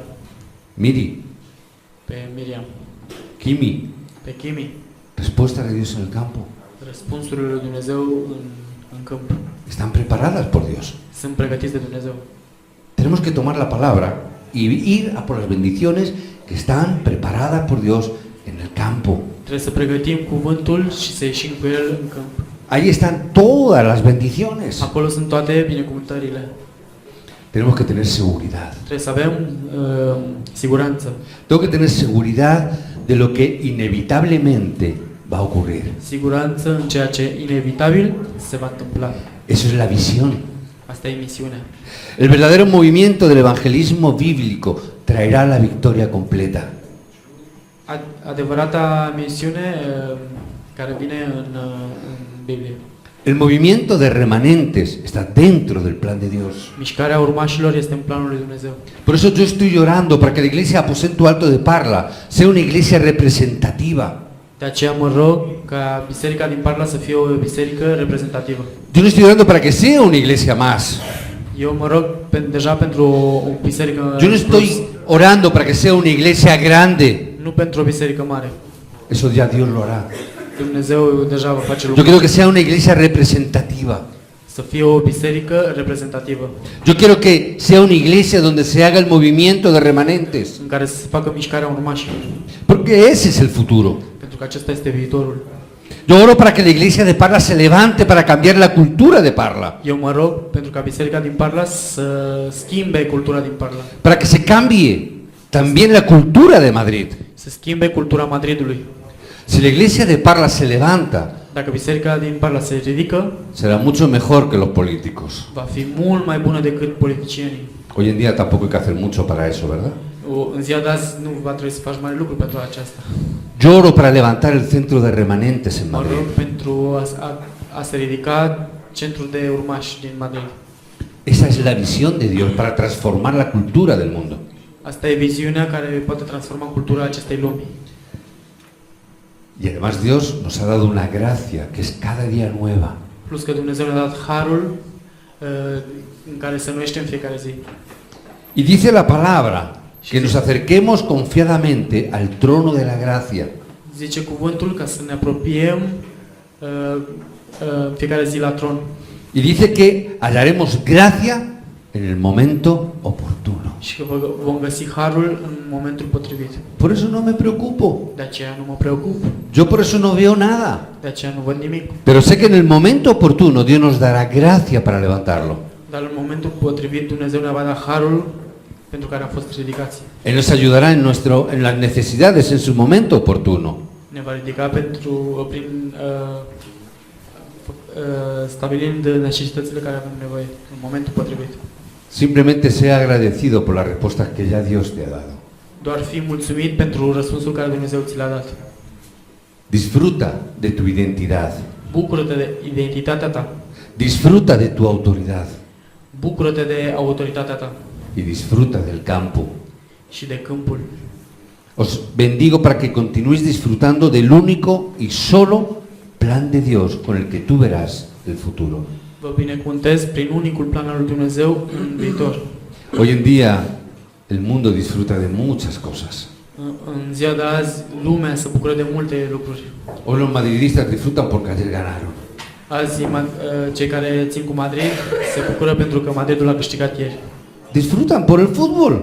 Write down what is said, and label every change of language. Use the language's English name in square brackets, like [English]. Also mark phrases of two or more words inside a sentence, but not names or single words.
[Romanian] Miri, pe Miriam, Kimi. pe Kimi. [Spanish] Respuestas de Dios en el campo. [Romanian] Răspunsurile lui Dumnezeu în câmp. [Spanish] Están preparadas por Dios. [Romanian] Sunt pregătiți de Dumnezeu. [Spanish] Tenemos que tomar la palabra y ir a por las bendiciones que están preparadas por Dios en el campo. [Romanian] Trebuie să pregătim cuvântul și să ieșim cu el în câmp. [Spanish] Ahí están todas las bendiciones. [Romanian] Acolo sunt toate binecuvântările. [Spanish] Tenemos que tener seguridad. [Romanian] Trebuie să avem siguranță. [Spanish] Tengo que tener seguridad de lo que inevitablemente va a ocurrir. [Romanian] Siguranță în ceea ce inevitabil se va întâmpla. [Spanish] Eso es la visión. [Romanian] Asta e misiunea. [Spanish] El verdadero movimiento del evangelismo bíblico traerá la victoria completa. [Romanian] Adevărata misiune care vine în Biblie. [Spanish] El movimiento de remanentes está dentro del plan de Dios. [Romanian] Mișcarea urmașilor este în planul lui Dumnezeu. [Spanish] Por eso yo estoy llorando para que la iglesia Aposento Alto de Parla sea una iglesia representativa. [Romanian] De aceea mă rog ca biserica din Parla să fie o biserică reprezentativă. [Spanish] Yo no estoy orando para que sea una iglesia más. [Romanian] Eu mă rog deja pentru o biserică [Spanish] Yo no [Romanian] plus, [Spanish] estoy orando para que sea una iglesia grande. [Romanian] nu pentru o biserică mare. [Spanish] Eso ya Dios lo hará. [Romanian] Dumnezeu deja va face [Spanish] Yo [Romanian] lucruri. [Spanish] quiero que sea una iglesia representativa. [Romanian] Să fie o biserică reprezentativă, [Spanish] Yo quiero que sea una iglesia donde se haga el movimiento de remanentes. [Romanian] în care să se facă mișcarea urmașilor, [Spanish] Porque ese es el futuro. [Romanian] pentru că acesta este viitorul. [Spanish] Yo oro para que la iglesia de Parla se levante para cambiar la cultura de Parla. [Romanian] Eu mă rog pentru ca biserica din Parla să schimbe cultura din Parla, [Spanish] Para que se cambie también la cultura de Madrid. [Romanian] să schimbe cultura Madridului. [Spanish] Si la iglesia de Parla se levanta, [Romanian] Dacă biserica din Parla se ridică, [Spanish] será mucho mejor que los políticos. [Romanian] va fi mult mai bună decât politicienii. [Spanish] Hoy en día tampoco hay que hacer mucho para eso, ¿verdad? [Romanian] În ziua de azi nu va trebui să faci mare lucru pentru aceasta. [Spanish] Yo oro para levantar el centro de remanentes en [Romanian] Mă Madrid. rog pentru a se ridica centrul de urmași din Madrid. [Spanish] Esa es la visión de Dios para transformar la cultura del mundo. [Romanian] Asta e viziunea care poate transforma cultura acestei lumi. [Spanish] Y además Dios nos ha dado una gracia que es cada día nueva. [Romanian] Plus că Dumnezeu ne-a dat harul în care se nuiește în fiecare zi. [Spanish] Y dice la palabra que nos acerquemos confiadamente al trono de la gracia. [Romanian] Zice cuvântul ca să ne apropiem fiecare zi la tron. [Spanish] Y dice que hallaremos gracia en el momento oportuno. [Romanian] Și că vom găsi harul în momentul potrivit. [Spanish] Por eso no me preocupo. [Romanian] De aceea nu mă preocup. [Spanish] Yo por eso no veo nada. [Romanian] De aceea nu văd nimic. [Spanish] Pero sé que en el momento oportuno Dios nos dará gracia para levantarlo. [Romanian] Dar în momentul potrivit Dumnezeu ne va da harul pentru care am fost ridicați. [Spanish] Él nos ayudará en las necesidades en su momento oportuno. [Romanian] Ne va ridica prin stabilind necesitățile care avem nevoie în momentul potrivit. [Spanish] Simplemente sea agradecido por las respuestas que ya Dios te ha dado. [Romanian] Doar fi mulțumit pentru răspunsul care Dumnezeu ți l-a dat. [Spanish] Disfruta de tu identidad. [Romanian] Bucură-te de identitatea ta. [Spanish] Disfruta de tu autoridad. [Romanian] Bucură-te de autoritatea ta [Spanish] Y disfruta del campo. [Romanian] și de câmpul. [Spanish] Os bendigo para que continuéis disfrutando del único y solo plan de Dios con el que tú verás el futuro. [Romanian] Vă binecuvântez prin unicul plan al lui Dumnezeu în viitor. [Spanish] Hoy en día el mundo disfruta de muchas cosas. [Romanian] În ziua de azi, lumea se bucură de multe lucruri. [Spanish] Hoy los madridistas disfrutan porque ayer ganaron. [Romanian] Azi, cei care țin cu Madrid se bucură pentru că Madridul a câștigat ieri. [Spanish] Disfrutan por el fútbol,